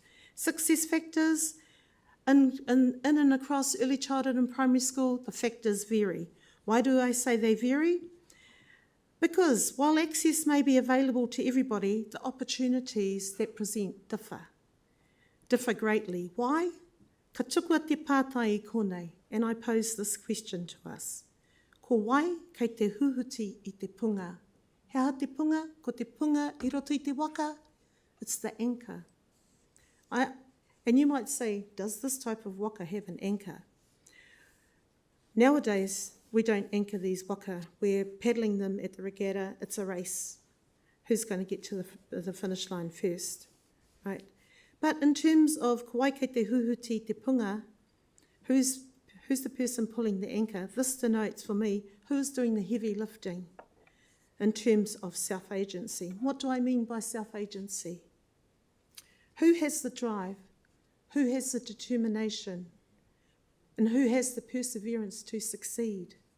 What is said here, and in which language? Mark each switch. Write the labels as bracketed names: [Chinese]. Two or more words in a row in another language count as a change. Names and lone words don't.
[English] Success factors, in and across early childhood and primary school, the factors vary. Why do I say they vary? Because while access may be available to everybody, the opportunities that present differ greatly. Why? [Māori] Ka tukua te pātai I konei, [English] and I pose this question to us. [Māori] Ko wai kei te huhuti I te punga. He aha te punga? Ko te punga I roto I te waka? [English] It's the anchor. And you might say, does this type of waka have an anchor? Nowadays, we don't anchor these waka. We're paddling them at the regatta. It's a race. Who's going to get to the finish line first, right? But in terms of [Māori] ko wai kei te huhuti te punga, [English] who's the person pulling the anchor? This denotes for me who's doing the heavy lifting in terms of self-agency. What do I mean by self-agency? Who has the drive? Who has the determination? And who has the perseverance to succeed?